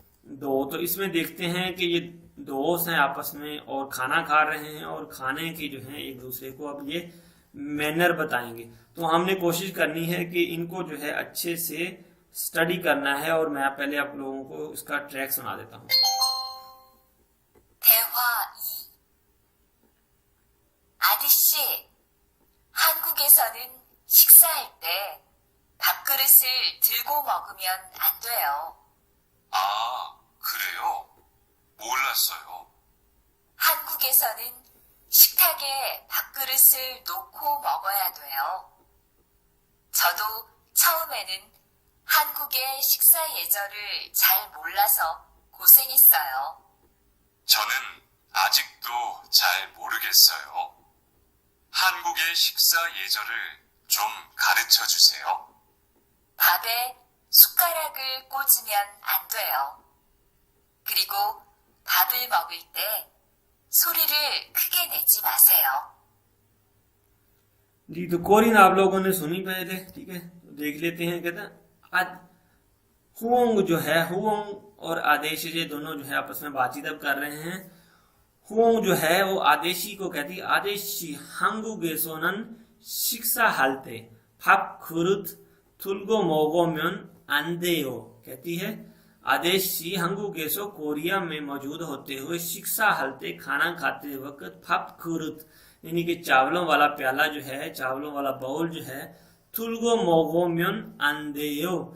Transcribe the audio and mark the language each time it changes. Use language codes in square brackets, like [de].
[hi] दो, तो इसमें देखते हैं कि ये दोस्त हैं आपस में और खाना खा रहे हैं और खाने के जो है एक दूसरे को अब ये मैनर बताएंगे। तो हमने कोशिश करनी है कि इनको जो है अच्छे से स्टडी करना है, और मैं पहले आप लोगों को इसका ट्रैक सुना देता हूँ। [ko] 대화 2. 아저씨, 한국에서는 식사할 때 밥그릇을 들고 먹으면 안 돼요. 아, 그래요? 몰랐어요. 한국에서는 식탁에 밥그릇을 놓고 먹어야 돼요. 저도 처음에는 한국의 식사 예절을 잘 몰라서 고생했어요. 저는 아직도 잘 모르겠어요. 한국의 식사 예절을 좀 가르쳐 주세요. 밥에 숟가락을 꽂으면 안 돼요. 그리고 밥을 먹을 때 소리를 크게 내지 마세요. [hi] जी, तो कोरियन आप लोगों ने सुनी पहले, ठीक है, तो देख लेते हैं। कहते हैं हुओंग जो है, हुओंग और आदेशी ये दोनों जो है आपस में बातचीत अब कर रहे हैं। हुओंग जो है वो आदेशी को कहती है, आदेशी [ko] 한국에서는 식사할 때 밥 그릇 들고 먹으면 안 돼요, [hi] कहती है आदेशी 한국에서 कोरिया में मौजूद होते हुए शिक्षा हलते खाना खाते वक्त [ko] 밥 그릇 [hi] यानी कि चावलों वाला प्याला जो है, चावलों वाला बाउल जो है, [ko] थुलगो मोगोम्यन अंदेयो,